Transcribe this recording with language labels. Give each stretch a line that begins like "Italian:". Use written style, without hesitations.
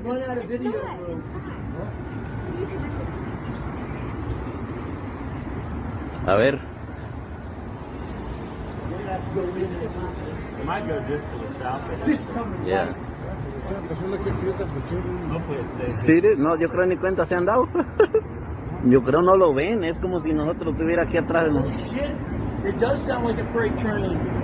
English: now. Run out of video room.
Spanish: A ver.
English: We're gonna have to go in there. We might go just to the south. It's coming. Yeah. Hopefully it's safe.
Spanish: ¿Sí? No, yo creo ni cuenta se han dado. Yo creo no lo ven, es como si nosotros estuviera aquí atrás. ¿No?
English: Holy shit. It does sound like a freight train.